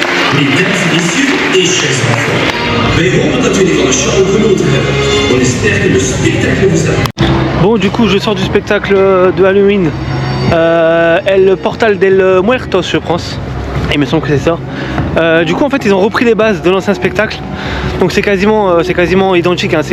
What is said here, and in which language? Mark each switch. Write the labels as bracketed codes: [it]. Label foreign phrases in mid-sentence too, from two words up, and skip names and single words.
[fr] Mesdames et messieurs, et chers enfants, [nl] wij hopen dat jullie van de show genoten hebben. [fr] On espère que le spectacle vous a plu. Bon, du coup, je sors du spectacle de Halloween. El Portal del Muertos, je pense. Il me semble que c'est ça. Du coup, en fait, ils ont repris les bases de l'ancien spectacle. Donc c'est quasiment identique. Hein.